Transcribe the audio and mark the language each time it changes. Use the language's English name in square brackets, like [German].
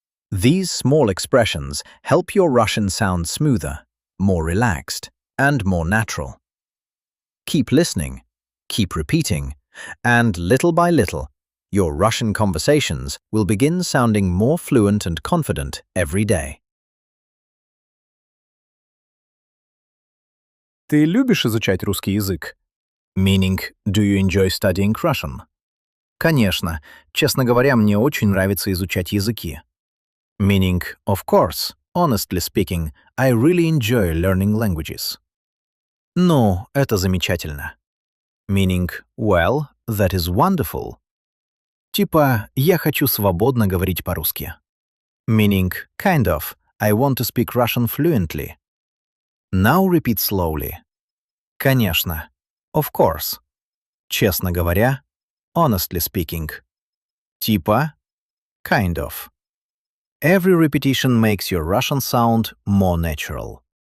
[English] These small expressions help your Russian sound smoother, more relaxed, and more natural. Keep listening, keep repeating, and little by little, your Russian conversations will begin sounding more fluent and confident every day. [Russian] Ты любишь изучать русский язык? [English] Meaning, do you enjoy studying Russian? [Russian] Конечно, честно говоря, мне очень нравится изучать языки. [English] Meaning, of course, honestly speaking, I really enjoy learning languages. [Russian] Ну, это замечательно. [English] Meaning, well, that is wonderful. [Russian] Типа, я хочу свободно говорить по-русски. [English] Meaning, kind of, I want to speak Russian fluently. Now repeat slowly. Конечно. Of course. [Russian] Честно говоря. [English] Honestly speaking. Типа. Kind of. Every repetition makes your Russian sound more natural.